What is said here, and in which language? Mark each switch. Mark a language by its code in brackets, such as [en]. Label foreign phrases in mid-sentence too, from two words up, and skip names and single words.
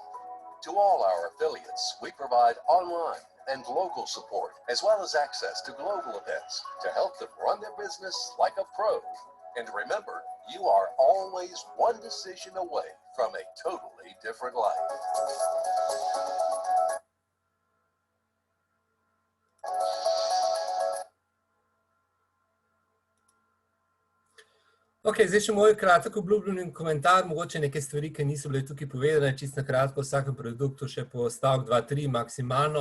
[en] To all our affiliates, we provide online and local support, as well as access to global events to help them run their business like a pro. And remember, you are always one decision away from a totally different life. [sl] Ok, zdaj še moj kratek obljubljen komentar, mogoče neke stvari, ki niso bile tukaj povedane, čisto na kratko o vsakem produktu, še po stavek 2, 3 maksimalno.